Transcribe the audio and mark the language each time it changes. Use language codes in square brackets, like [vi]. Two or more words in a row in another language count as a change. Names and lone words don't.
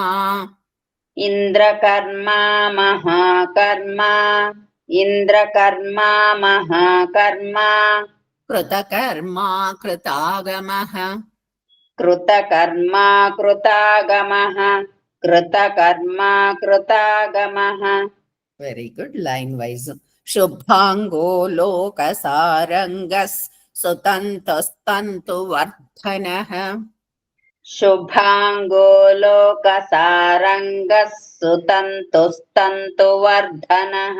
[sa] इन्द्रकर्मा महाकर्मा इन्द्रकर्मा महाकर्मा కృతకర్మా కృతాగమః कृतकर्मा कृतागमः कृतकर्मा कृतागमः [en] very good. line wise. [sa] శుభాంగో లోకసారంగస్ సుతంతస్తు వర్ధనః శుభాంగో లోకసారంగః సుతంతుస్తन्तुवर्धनः